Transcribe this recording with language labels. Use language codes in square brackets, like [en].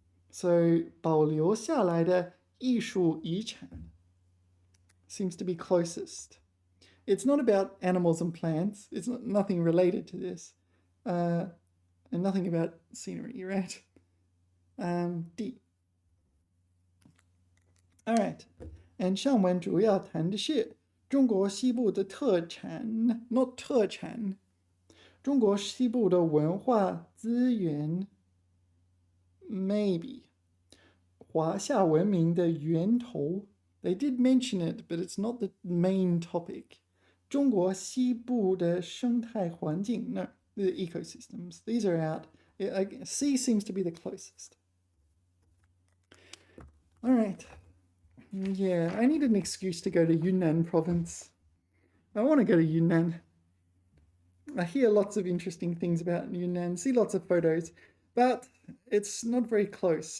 [en] So [zh] 保留下来的艺术遗产 [en] seems to be closest. It's not about animals and plants. It's nothing related to this. And nothing about scenery, right? D. All right. [zh] And 上文主要谈的是中国西部的特产 not 特产中国西部的文化资源 [en] maybe [zh] 华夏文明的源头 [en] they did mention it, but it's not the main topic. [zh] 中国西部的生态环境 [en] no, the ecosystems. These are out. C seems to be the closest. All right. Yeah, I need an excuse to go to Yunnan province. I want to go to Yunnan. I hear lots of interesting things about Yunnan, see lots of photos, but it's not very close.